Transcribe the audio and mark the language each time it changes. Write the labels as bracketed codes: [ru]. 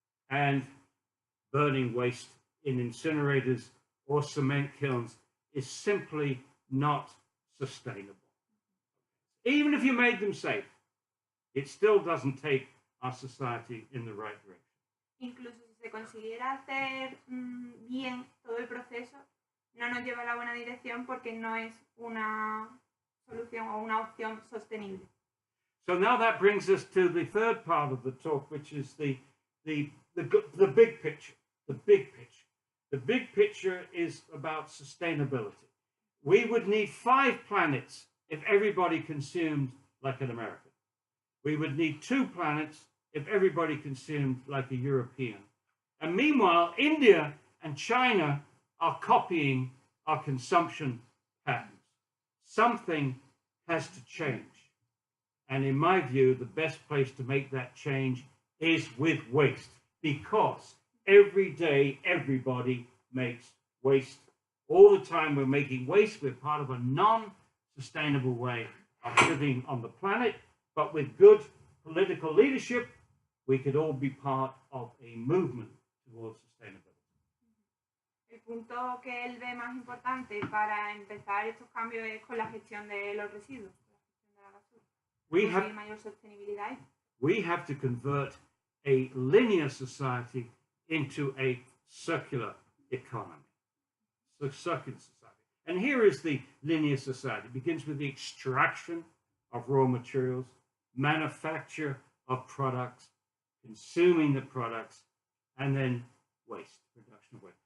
[en] And burning waste in incinerators or cement kilns is simply not sustainable. Even if you made them safe, it still doesn't take our society in the right direction. [es] Incluso si se consiguiera hacer bien todo el proceso, no nos lleva a la buena dirección porque no es una solución o una opción sostenible. So now that brings us to the third part of the talk, which is the big picture. The big picture. The big picture is about sustainability. We would need 5 planets if everybody consumed like an American. We would need 2 planets if everybody consumed like a European. And meanwhile, India and China are copying our consumption patterns. Something has to change. And in my view, the best place to make that change is with waste, because every day everybody makes waste. All the time we're making waste. We're part of a non-sustainable way of living on the planet, but with good political leadership, we could all be part of a movement towards sustainability. El punto que él ve más importante para empezar estos cambios es con la gestión de los residuos, con la gestión de la basura. Conseguir mayor sostenibilidad. [en] We have to convert a linear society into a circular economy. So circular society. And here is the linear society. It begins with the extraction of raw materials, manufacture of products, consuming the products, and then waste, production of waste.